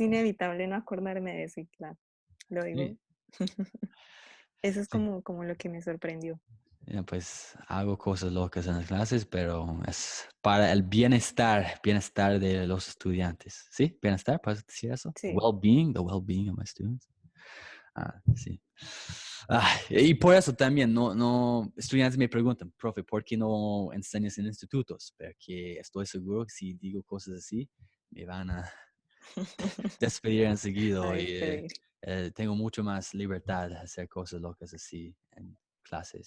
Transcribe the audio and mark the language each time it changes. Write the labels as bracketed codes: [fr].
[es] inevitable no acordarme de eso, y claro, lo sí, digo. Eso es sí. como lo que me sorprendió. Ya, pues hago cosas locas en las clases, pero es para el bienestar de los estudiantes. ¿Sí? Bienestar, ¿puedes decir eso? Sí, [en] Well-being, the well-being of my students. [es] Sí. Y por eso también, estudiantes me preguntan, profe, ¿por qué no enseñas en institutos? Porque estoy seguro que si digo cosas así, me van a despedir a enseguida y despedir. tengo mucho más libertad de hacer cosas locas así en clases.